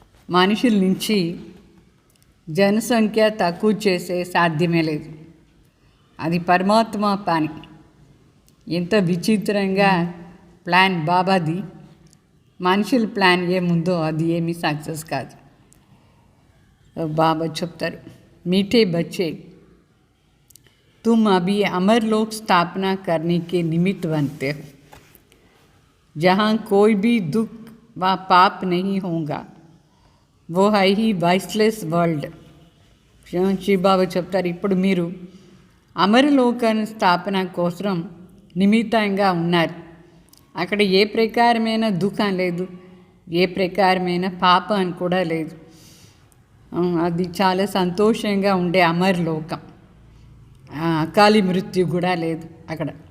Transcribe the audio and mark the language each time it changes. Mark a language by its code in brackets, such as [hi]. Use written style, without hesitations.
[te] మనుషుల నుంచి జనసంఖ్య తక్కువ చేసే సాధ్యమే లేదు. అది పరమాత్మ పని. ఎంత విచిత్రంగా ప్లాన్ బాబాది. మనుషుల ప్లాన్ ఏముందో అది ఏమీ సక్సెస్ కాదు. బాబా చెప్తారు, మీఠే [hi] బच्चे तुम अभी अमरलोक स्थापना करने के निमित्त बनते हो, जहाँ कोई भी दुख व पाप नहीं होगा, वो है ही वाइसलेस वर्ल्ड. [te] శివబాబా చెప్తారు, ఇప్పుడు మీరు అమరలోకాన్ని స్థాపన కోసం నిమిత్తంగా ఉన్నారు. అక్కడ ఏ ప్రకారమైన దుఃఖం లేదు, ఏ ప్రకారమైన పాపం కూడా లేదు. అది చాలా సంతోషంగా ఉండే అమరలోకం. అకాలి మృత్యు కూడా లేదు అక్కడ.